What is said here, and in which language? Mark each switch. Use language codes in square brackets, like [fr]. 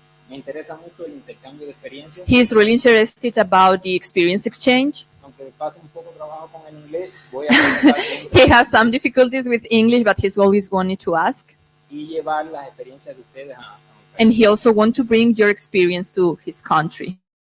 [es] Me interesa mucho el intercambio de experiencias. [en] He's really interested about the experience exchange. [es] Aunque pase un poco trabajo con el inglés, voy a presentar [en] He has some difficulties with English, but he's always wanted to ask. [es] y llevar las experiencias de ustedes a [en] And he also wants to bring your experience to his country.